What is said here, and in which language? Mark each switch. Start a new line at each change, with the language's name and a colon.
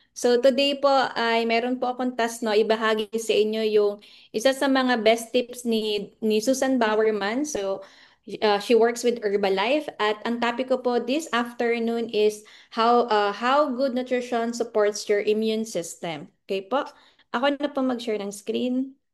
Filipino: So today po ay meron po akong task, no, ibahagi sa inyo yung isa sa mga best tips ni Susan Bowerman.
English: So she works with Herbalife
Filipino: at ang topic ko po
English: this afternoon is how good nutrition supports your immune system.
Filipino: Okay po? Ako na po mag-share ng screen.